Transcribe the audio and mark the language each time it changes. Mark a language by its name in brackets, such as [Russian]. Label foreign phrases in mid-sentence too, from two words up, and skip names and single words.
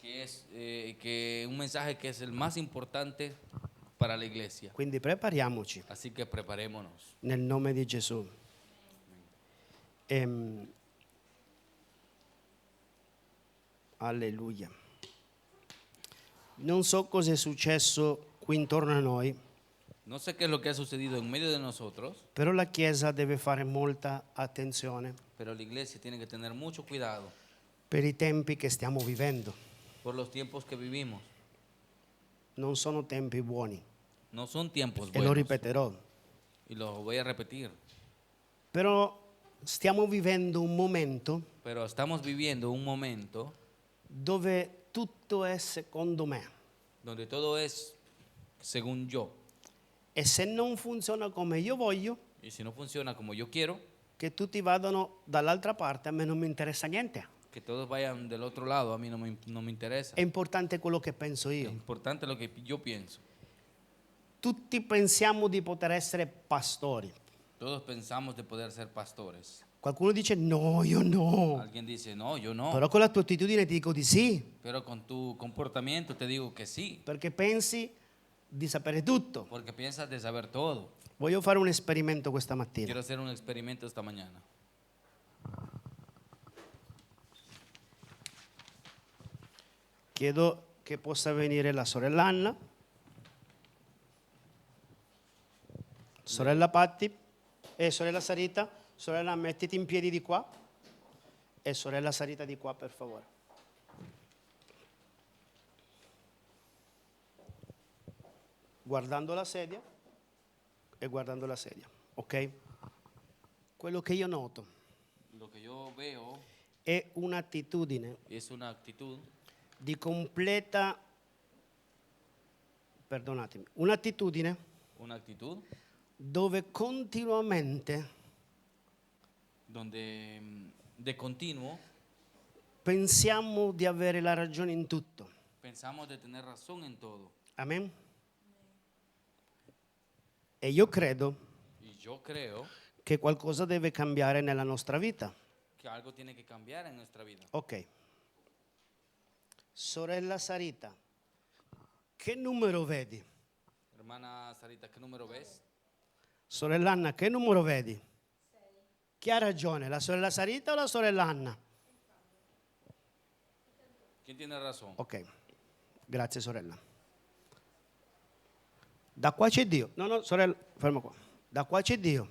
[Spanish] que un mensaje que es el más importante para la iglesia. [Italian] Quindi prepariamoci [Spanish] Así que preparémonos. [Italian] nel nome di Gesù. Alleluia. Non so cosa è successo qui intorno a noi, [Spanish] No sé qué es lo que ha sucedido en medio de nosotros, [Italian] però la Chiesa deve fare molta attenzione [Spanish] pero la iglesia tiene que tener mucho cuidado [Italian] per i tempi che stiamo vivendo. [Spanish] por los tiempos que vivimos. [Italian] Non sono tempi buoni [Spanish] No son tiempos [Italian] e lo [Spanish] buenos. [Italian] ripeterò, [Spanish] Y lo voy a repetir. [Italian] però stiamo vivendo un momento [Spanish] Pero estamos viviendo un momento [Italian] dove tutto è secondo me [Spanish] donde todo es según yo. [Italian] e se non funziona come io voglio, [Spanish] Y si no funciona como yo quiero, [Italian] che tutti vadano dall'altra parte, a me non mi interessa niente. [Spanish] que todos vayan del otro lado, a mí no me interesa. [Italian] È importante quello che penso [Spanish] Es [Italian] io. [Spanish] importante lo que yo pienso. [Italian] Tutti pensiamo di poter essere pastori. [Spanish] Todos pensamos de poder ser pastores. [Italian] Qualcuno dice no, io no. [Spanish] Alguien dice, no, yo no. [Italian] Però con la tua attitudine ti dico di sì, [Spanish] Pero con tu comportamiento te digo que sí, [Italian] perché pensi di sapere tutto. [Spanish] porque piensas de saber todo. [Italian] Voglio fare un esperimento questa mattina. [Spanish] Quiero hacer un experimento esta mañana. [Italian] Chiedo che possa venire la sorella Anna, sorella Patti e sorella Sarita. Sorella, mettiti in piedi di qua e sorella Sarita di qua, per favore. Guardando la sedia e guardando la sedia, ok? Quello che io noto [Spanish] Lo que yo veo [Italian] è un'attitudine [Spanish] es una actitud [Italian] di completa, perdonatemi, un'attitudine [Spanish] una actitud [Italian] dove continuamente [Spanish] donde de continuo [Italian] pensiamo di avere la ragione in tutto. [Spanish] pensamos de tener razón en todo. [Italian] Amen? E io credo [Spanish] Y yo creo [Italian] che qualcosa deve cambiare nella nostra vita. [Spanish] que algo tiene que cambiar en nuestra vida. [Italian] Ok. Sorella Sarita, che numero vedi? Hermana Sarita, ¿qué número ves? Sorella Anna, che numero vedi? Chi ha ragione, la sorella Sarita o la sorella Anna? [Spanish] ¿Quién tiene razón? [Italian] Ok, grazie sorella. Da qua c'è Dio. No, no, sorella, fermo qua. Da qua c'è Dio.